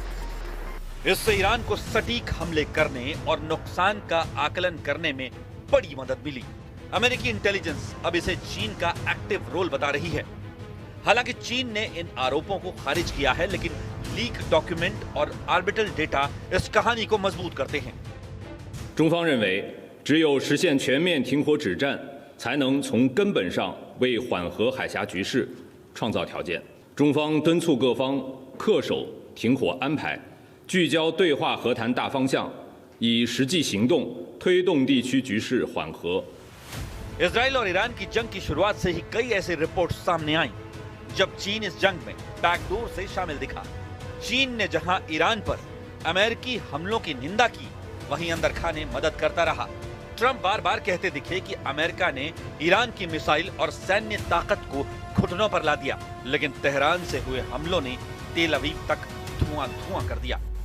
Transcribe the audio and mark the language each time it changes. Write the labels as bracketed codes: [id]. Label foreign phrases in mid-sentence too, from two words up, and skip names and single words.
[hi] इससे ईरान को सटीक हमले करने और नुकसान का आकलन करने में बड़ी मदद मिली। अमेरिकी इंटेलिजेंस अब इसे चीन का [en] active role [hi] बता रही है। हालांकि चीन ने इन आरोपों को खारिज किया है, लेकिन [en] leak document [hi] और [en] orbital data [hi] इस कहानी को मजबूत करते हैं। [zh] 中方认为，只有实现全面停火止战，才能从根本上为缓和海峡局势创造条件。中方敦促各方恪守停火安排，聚焦对话和谈大方向，以实际行动推动地区局势缓和。 [hi] इजराइल और ईरान की जंग की शुरुआत से ही कई ऐसे रिपोर्ट सामने आई जब चीन इस जंग में बैकडोर से शामिल दिखा। चीन ने जहां ईरान पर अमेरिकी हमलों की निंदा की, वहीं अंदर खाने मदद करता रहा। ट्रंप बार बार कहते दिखे कि अमेरिका ने ईरान की मिसाइल और सैन्य ताकत को घुटनों पर ला दिया, लेकिन तेहरान से हुए हमलों ने तेल अवीव तक धुआं कर दिया।